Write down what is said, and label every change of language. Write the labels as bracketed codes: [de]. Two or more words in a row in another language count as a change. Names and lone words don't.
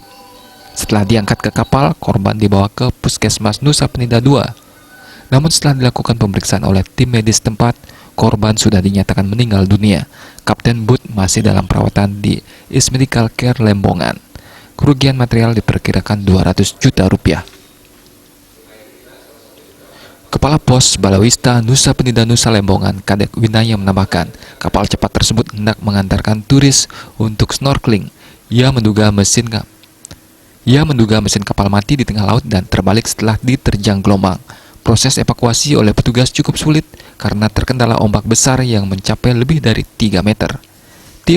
[id] Setelah diangkat ke kapal, korban dibawa ke Puskesmas Nusa Penida II. Namun setelah dilakukan pemeriksaan oleh tim medis tempat, korban sudah dinyatakan meninggal dunia. Kapten Bud masih dalam perawatan di East Medical Care Lembongan. Kerugian material diperkirakan 200 juta rupiah. Kepala Pos Balawista Nusa Penida Nusa Lembongan, Kadek Winaya menambahkan, kapal cepat tersebut hendak mengantarkan turis untuk snorkeling. Ia menduga mesin kapal mati di tengah laut dan terbalik setelah diterjang gelombang. Proses evakuasi oleh petugas cukup sulit karena terkendala ombak besar yang mencapai lebih dari 3 meter.